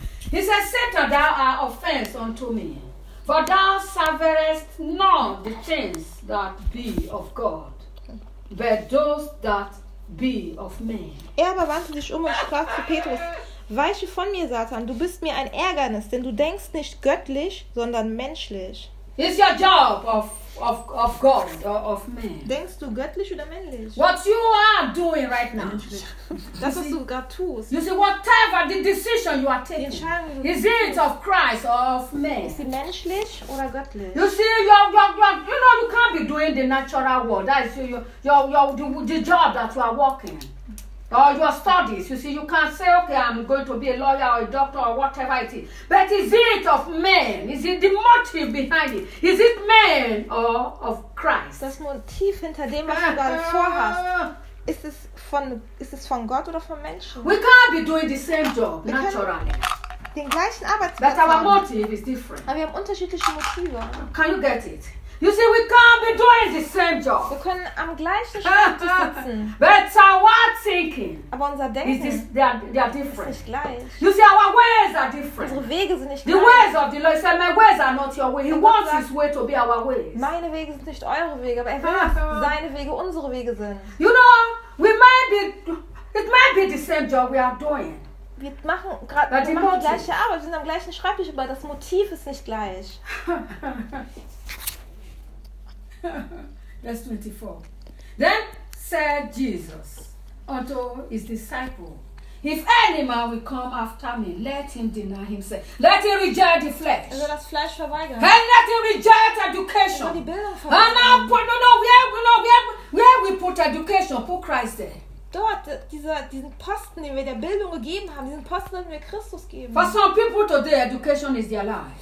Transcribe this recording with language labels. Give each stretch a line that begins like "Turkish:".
English: He says, Satan, thou art offense unto me, for thou serverest not the things that be of God, but those that be of men.
German: Er aber wandte sich um und sprach zu Petrus, weiche von mir, Satan, du bist mir ein Ärgernis, denn du denkst nicht göttlich, sondern menschlich.
English: It's your job of God or of man.
German: Denkst du göttlich oder männlich?
English: What you are doing right now.
German: Das, was du gerade tust.
English: You see, whatever the decision you are taking. Is it of Christ or of man?
German: Ist sie menschlich oder göttlich?
English: You see, you can't be doing the natural world. That is the job that you are working. Or your studies. You see, you can't say, okay, I'm going to be a lawyer or a doctor or whatever it is. But is it of man? Is it the motive behind it? Is it man or of Christ?
German: Das Motiv hinter dem, was du gerade vorhast, ist es von Gott oder von Menschen?
English: We can't be doing the same job naturally.
German: Den gleichen Arbeitsplatz.
English: But our motive is different.
German: Aber wir haben unterschiedliche Motive.
English: Can you get it? You see, we can't be doing the same job.
German: Wir können am gleichen Schritt sitzen.
English: But our thinking.
German: Aber unser Denken.
English: They are different.
German: Ist nicht gleich.
English: You see, our ways are different.
German: Unsere Wege sind nicht
English: the
German: gleich.
English: The ways of the Lord. He said, my ways are not your way. He wants his way to be our ways.
German: Meine Wege sind nicht eure Wege, aber er will, dass seine Wege unsere Wege sind.
English: You know, it might be the same job we are doing.
German: Wir machen gerade die gleiche Arbeit. Wir sind am gleichen Schreibtisch, aber das Motiv ist nicht gleich.
English: Verse 24. Then said Jesus unto his disciple, if any man will come after me, let him deny himself. Let him reject the flesh.
German: Er soll das Fleisch verweigern.
English: And let him reject education.
German: Er soll die Bilder verweigern.
English: And now, where we put education, put Christ there.
German: Dort, diesen Posten, den wir der Bildung gegeben haben, diesen Posten, den wir Christus geben.
English: For some people today, education is their life.